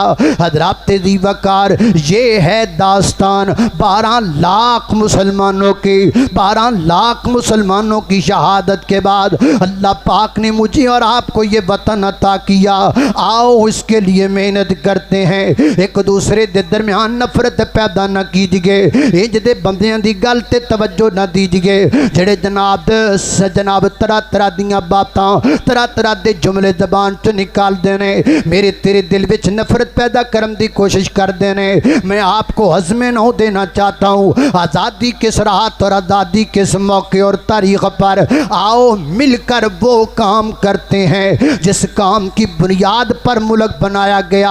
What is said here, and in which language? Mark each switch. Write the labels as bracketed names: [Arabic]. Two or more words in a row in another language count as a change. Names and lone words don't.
[Urdu] حضرات تیزی وقار یہ ہے داستان 12 لاکھ مسلمانوں کی، 12 لاکھ مسلمانوں کی شہادت کے بعد اللہ پاک نے مجھے اور آپ کو یہ وطن عطا کیا۔ آؤ اس کے لیے محنت کرتے ہیں، ایک دوسرے دے درمیان نفرت پیدا نہ کیجئے، [Punjabi] انج دے بندیاں دی گل تے توجہ نہ دیجئے جڑے جناب طرح طرح دیاں باتاں طرح طرح دے جملے زبان تو نکال دینے، میرے تیرے دل وچ نفرت پیدا کرن دی کوشش کر دینے۔ [Urdu] میں آپ کو ہضم نہ دینا چاہتا ہوں، آزادی کس رات اور آزادی کس موقع اور تاریخ پر آؤ مل کر وہ کام کرتے ہیں جس کام کی بنیاد پر ملک بنایا گیا۔